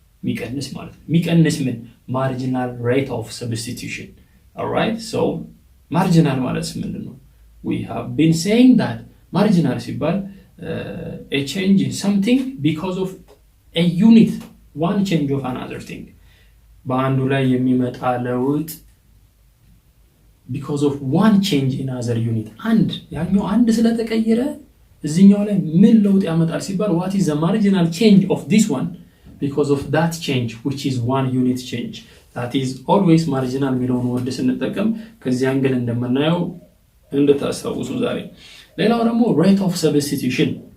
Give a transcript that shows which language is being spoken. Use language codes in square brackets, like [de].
[am] የሚቀንስ ማለት ነው። የሚቀንስ ምን marginal rate of substitution. Alright, so marginal ማለት ምንድን ነው? [en] We have been saying that marginal [am] ሲባል [en] a change in something because of a unit, one change of another thing. በአንዱ ላይ የሚመጣ ለውጥ because of one change in other unit. አንድ ያኛው አንድ ስለተቀየረ እዚህኛው ላይ ምን ለውጥ ያመጣል ሲባል what is the marginal change of this one because of that change which is one unit change. [am] That is always marginal የሚለውን ወርድ ስንጠቀም ከዚህ አንግል እንደምናየው እንድታስታውሱ ዛሬ። ሌላው ደግሞ rate of substitution.